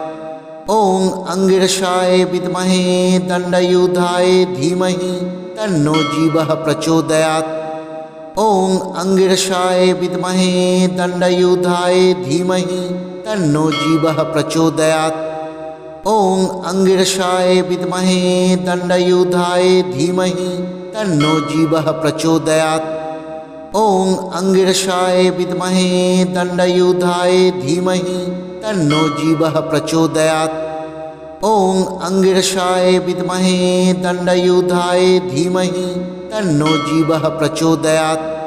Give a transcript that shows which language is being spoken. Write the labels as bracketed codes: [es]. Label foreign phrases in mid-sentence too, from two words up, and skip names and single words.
[sa] ওং অঙ্গিরসায় বিদ্মহে দণ্ডায়ুধায় ধীমহি তন্নো জীবঃ প্রচোদয়াৎ। ওং অঙ্গিরসায় বিদ্মহে দণ্ডায়ুধায় ধীমহি তন্নো জীবঃ প্রচোদয়াৎ। ওং অঙ্গিরসায় বিদ্মহে দণ্ডায়ুধায় ধীমহি तन्नो जीवः प्रचोदयात्। ॐ अंगिरसाय विद्महे दण्डयुधाय धीमहि तन्नो जीवः प्रचोदयात्। ॐ अंगिरसाय विद्महे दण्डयुधाय धीमहि तन्नो जीवः प्रचोदयात्।